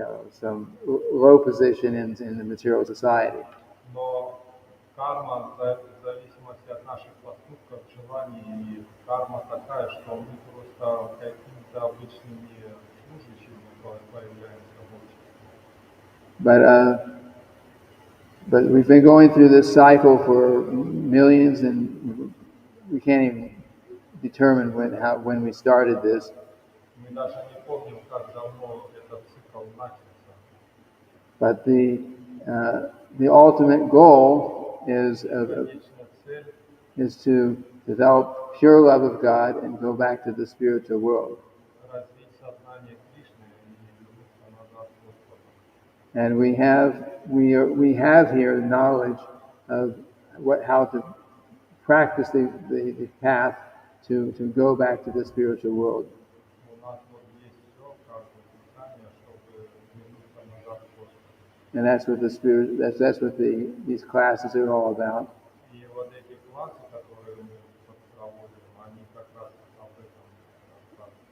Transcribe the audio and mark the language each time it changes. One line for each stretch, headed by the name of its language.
English: some low position in the material society.
Russian: Но карма в зависимости от наших поступков, желаний, и карма такая, что мы просто какими-то обычными служащими появляемся в обществе.
English: But we've been going through this cycle for millions, and we can't even determine when we started this.
Russian: Мы даже не помним, как давно этот цикл начался.
English: But the ultimate goal
Russian: Конечная цель
English: is to develop pure love of God and go back to the spiritual world.
Russian: развить сознание Кришны и вернуться назад к Господу.
English: And we have here knowledge of how to practice the path to go back to the spiritual world.
Russian: У нас вот есть все, каждое писание, чтобы вернуться назад к Господу.
English: And that's what that's what these classes are all about.
Russian: И вот эти классы, которые мы проводим, они как раз об этом рассказывают.